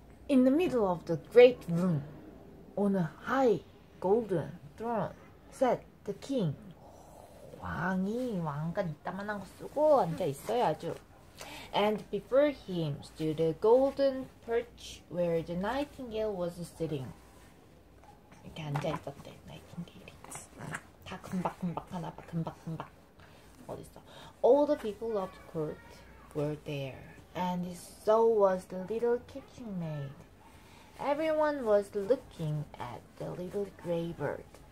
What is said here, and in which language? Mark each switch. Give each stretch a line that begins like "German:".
English: In the middle of the great room, on a high golden throne, sat the king.
Korean: 왕이 왕관 이따만한 거 쓰고 앉아 있어요, 아주.
English: And before him stood a golden perch where the nightingale was sitting.
Korean: 이렇게 앉아 있었대, 나이팅게일이. 다 금박 하나 봐, 금박. 어딨어?
English: All the people of the court were there, and so was the little kitchen maid. Everyone was looking at the little gray bird.